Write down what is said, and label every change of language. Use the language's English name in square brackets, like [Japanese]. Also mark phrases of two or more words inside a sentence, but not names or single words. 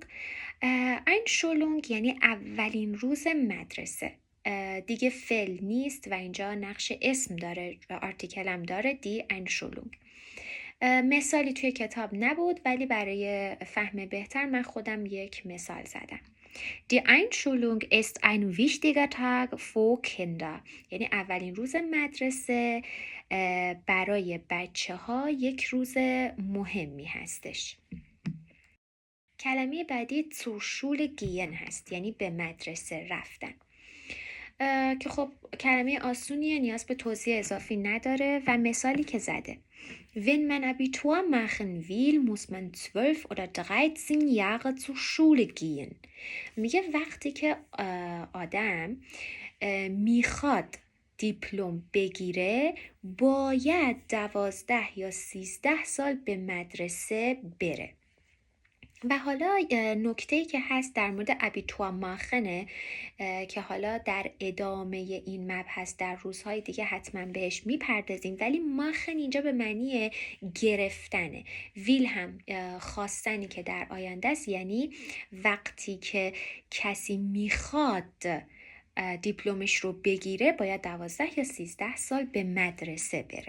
[Persian] Einschulung یعنی اولین روز مدرسه، دیگه فعل نیست و اینجا نقش اسم داره و آرتیکل هم داره، [German] die Einschulung. [Persian] مثالی توی کتاب نبود ولی برای فهم بهتر من خودم یک مثال زدم. [German] Die Einschulung ist ein wichtiger Tag für Kinder. [Persian] یعنی اولین روز مدرسه برای بچه ها یک روز مهمی هستش. کلمه بعدی [German] zur Schule gehen [Persian] هست، یعنی به مدرسه رفتن، که خب کلمه آسونیه، نیاز به توضیح اضافی نداره و مثالی که زده [German] Wenn man Abitur machen will, muss man 12 oder 13 Jahre zur Schule gehen. [Persian] میگه وقتی که آدم میخواد دیپلم بگیره باید 12 یا 13 سال به مدرسه بره. و حالا نکته‌ای که هست در مورد [German] Abitur machen [Persian] که حالا در ادامه این مبحث در روزهای دیگه حتما بهش میپردازیم، ولی ماخن اینجا به معنی گرفتنه، ویل هم خواستنی که در آینده است، یعنی وقتی که کسی میخواد دیپلمش رو بگیره باید 12 یا 13 سال به مدرسه بره.